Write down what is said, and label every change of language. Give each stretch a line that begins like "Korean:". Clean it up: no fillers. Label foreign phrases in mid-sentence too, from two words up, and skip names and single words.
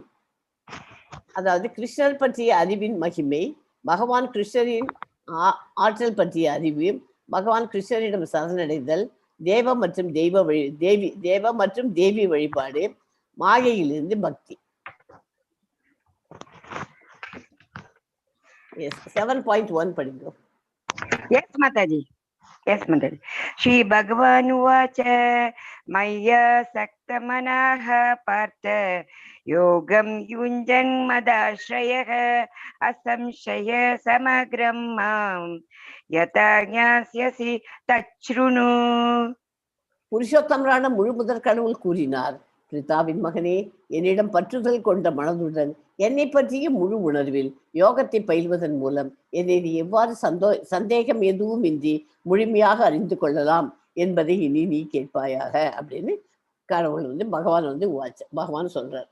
Tamil: அதாவது கிருஷ்ணர் பற்றிய அறிவின் மகிமை, பகவான் கிருஷ்ணரின் ஆற்றல் பற்றிய அறிவு, பகவான் கிருஷ்ணரிடம் சரணடைதல், தேவ மற்றும் தேவி வழிபாடு, மாயையிலிருந்து பக்தி. 7.1 படிக்கிறோம்.
English: Yes, Mataji.
Sanskrit: श्री भगवान् उवाच मय्य आसक्तमनाः पार्थ योगं युञ्जन् मदाश्रयः असंशयं समग्रं मां यथा ज्ञास्यसि तच्छृणु.
Tamil: புருஷோத்தமரான முழு முதற் கடவுள் கூறினார், பிரிதாவின் மகனே, என்னிடம் பற்றுதல் கொண்ட மனதுடன் என்னை பற்றிய முழு உணர்வில் யோகத்தை பயில்வதன் மூலம் என்னை நீ எவ்வாறு சந்தேகம் எதுவும் இன்றி முழுமையாக அறிந்து கொள்ளலாம் என்பதை இனி நீ கேட்பாயாக அப்படின்னு கடவுள் பகவான் சொல்றார்.